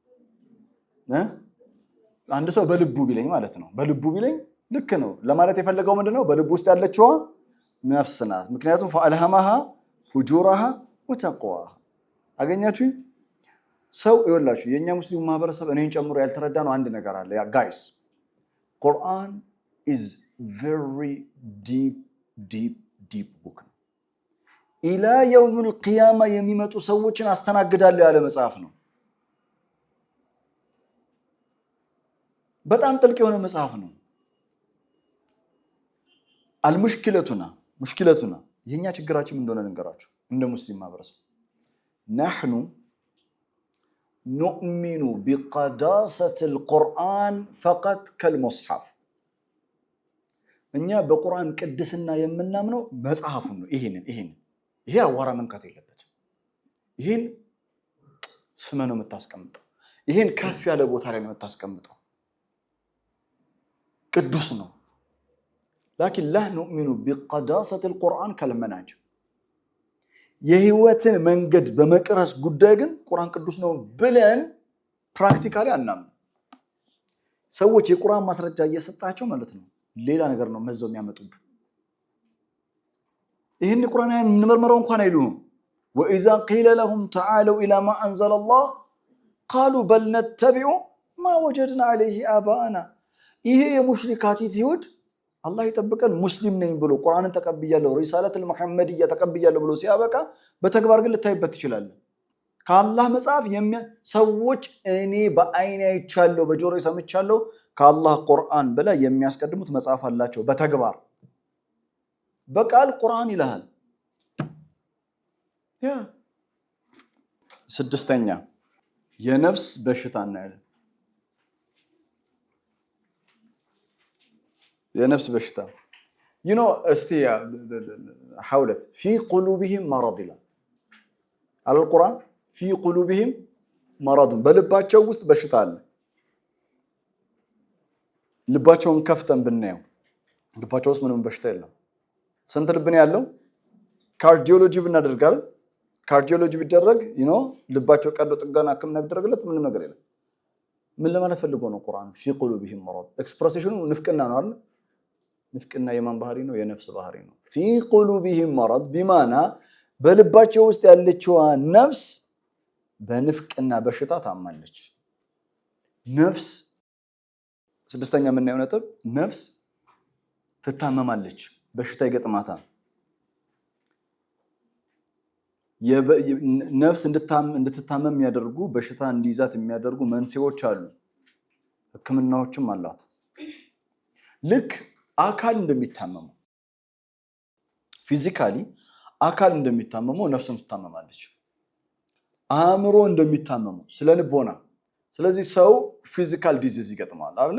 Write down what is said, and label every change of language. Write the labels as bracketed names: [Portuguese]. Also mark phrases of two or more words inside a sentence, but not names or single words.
[Amharic] አንድ ሰው በልቡ ቢለኝ ማለት ነው። በልቡ ቢለኝ ልክ ነው ለማለት የፈለገው ምንድነው? በልቡ ውስጥ ያለችዋ ነፍስ ናት። ምክንያቱም [Arabic] فألهمها فجورها وتقواها። [Amharic] አገኛችሁ? ሰው ይወላችሁ የኛ ሙስሊሙ ማህበረሰብ እኔን ጨምሮ ያልተረዳ ነው አንድ ነገር አለ። ያ ጋይስ ቁርአን [English] is very deep book [Amharic] ነው። [Arabic] إلى يوم القيامة [Amharic] የሚመጡ ሰዎችን አስተናግዳለሁ ያለ መጽሐፍ ነው። በጣም ጥልቅ የሆነ መጽሐፍ ነው። ሙሽኪለቱና የኛ ችግራችን እንደሆነ ልንገራችሁ እንደ ሙስሊም ማህበረሰብ [Arabic] نحن نؤمن بقداسة القرآن فقط كالمصحف [Amharic] እኛ በቁርአን ቅድስና የምናምነው መጽሐፉን ነው። ይሄ አዋራ መንካት የለበት። ይሄን ስመ ነው የምታስቀምጠው። ይሄን ከፍ ያለ ቦታ ላይ ነው የምታስቀምጠው። ቅዱስ ነው። [Arabic] لكن لا نؤمن بقداسة القرآن كالمنهج [Amharic] የህይወትን መንገድ በመቅረስ ጉዳይ ግን ቁርአን ቅዱስ ነው ብለን ፕራክቲካሊ አናምንም። ሰዎች የቁርአን ማስረጃ እየሰጣቸው ማለት ነው ሌላ ነገር ነው መዘው የሚያመጡብን። ይሄን ቁርአን እንመርመረው እንኳን አይሉም። [Arabic] وإذا قيل لهم تعالوا إلى ما أنزل الله قالوا بل نتبع ما وجدنا عليه آباءنا [Amharic] ይሄ የሙሽሪካት ይሁድ አላህ ይጠብቀን ሙስሊም ነኝ ብሎ ቁርአንን ተቀብያለሁ [Arabic] الرسالة المحمدية [Amharic] ተቀብያለሁ ብሎ ሲያበቃ በተግባር ግን ልታይበት ይችላል። ከአላህ መጽሐፍ ሰዎች እኔ በአይኔ አይቻለሁ በጆሮዬ ሰምቻለሁ ከአላህ ቁርአን በላይ የሚያስቀድሙት መጽሐፍ አላቸው። በተግባር በቃል ቁርአን ይላል። ስድስተኛ የነፍስ በሽታ እናያለን። የነፍስ በሽታ እስቲ [Arabic] حاولت في قلوبهم مرض [Amharic] ይላል አልቁርአን [Arabic] في قلوبهم مرض [Amharic] በልባቸው ውስጥ በሽታ አለ። ልባቸውን ከፍተን ብናየው ልባቸው ውስጥ ምንም በሽታ የለም። ስንት ልብ ነው ያለው? ካርዲዮሎጂ ብናደርጋል ካርዲዮሎጂ ቢደረግ ልባቸው ቀዶ ጥገና ህክምና ቢደረግለት ምንም ነገር የለም። ምን ለማለት ፈልጎ ነው ቁርአን [Arabic] في قلوبهم مرض? [Amharic] ኤክስፕሬሽኑ ንፍቅና ነው አይደል? ንፍቅና የማን ባህሪ ነው? የነፍስ ባህሪ ነው። [Arabic] في قلوبهم مرض بمعنى [Amharic] በልባቸው ውስጥ ያለችው ነፍስ በንፍቅና በሽታ ታማለች። ነፍስ ስድስተኛ የምናየው ነጥብ ነፍስ ትታመማለች፣ በሽታ ይገጥማታል። ነፍስ እንድትታመም የሚያደርጉ በሽታ እንዲይዛት የሚያደርጉ መንስኤዎች አሉ፣ ህክምናዎችም አሏት። ልክ አካል እንደሚታመመው ፊዚካሊ አካል እንደሚታመመው ነፍስም ትታመማለች። አእምሮ እንደሚታመመው ስለ ልቦና። ስለዚህ ሰው [English] physical disease [Amharic] ይገጥማል አይደል?